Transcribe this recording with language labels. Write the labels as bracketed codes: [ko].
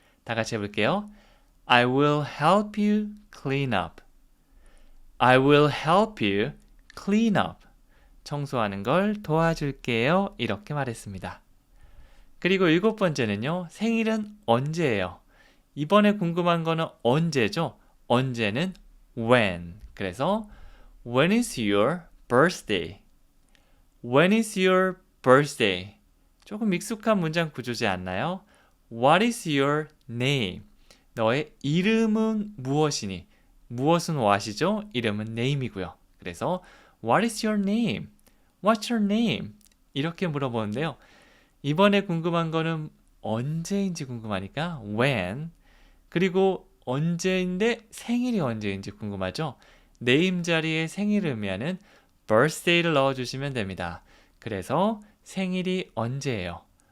[ko] 다 같이 해볼게요. [en] I will help you clean up. I will help you clean up. [ko] 청소하는 걸 도와줄게요. 이렇게 말했습니다. 그리고 7번째는요. 생일은 언제예요? 이번에 궁금한 거는 언제죠? 언제는 when. [en] 그래서 when is your birthday? When is your birthday? [ko] 조금 익숙한 문장 구조지 않나요? [en] What is your name? [ko] 너의 이름은 무엇이니? 무엇은 what이죠? 이름은 name이고요. [en] 그래서 What is your name? What's your name? [ko] 이렇게 물어보는데요. 이번에 궁금한 거는 언제인지 궁금하니까 when. 그리고 언제인데 생일이 언제인지 궁금하죠? name 자리에 생일을 의미하는 birthday를 넣어주시면 됩니다. 그래서 생일이 언제예요?